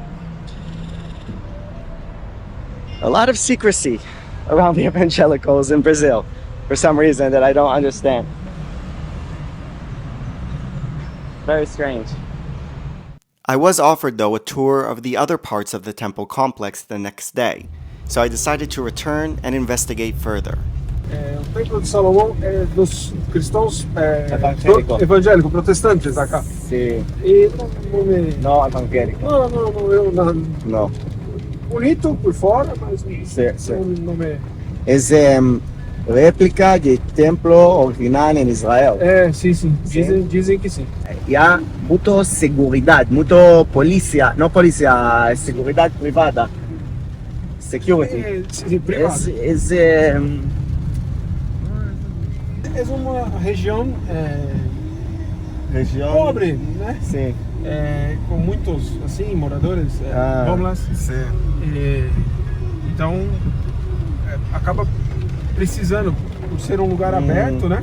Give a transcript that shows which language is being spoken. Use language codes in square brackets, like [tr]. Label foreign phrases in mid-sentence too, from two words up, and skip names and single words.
[en] A lot of secrecy around the evangelicals in Brazil for some reason that I don't understand. Very strange. I was offered though a tour of the other parts of the temple complex the next day, so I decided to return and investigate further. [pt] O templo de Salomão é dos cristãos Evangélico. protestantes da cá. Sim. E não me... [es] No evangélico. [pt] Não. [es] No. [pt] Bonito por fora, mas não me... [es] Es réplica de templo original en Israel. [pt] Sim. Dizem que sim. [es] Ya mucho seguridad, mucho policía, no policía, seguridad privada. [en] Security. [pt] Sim, privado. É uma região pobre, né? Sim. Com muitos assim moradores homeless. Sim. Então acaba precisando, por ser um lugar aberto, né?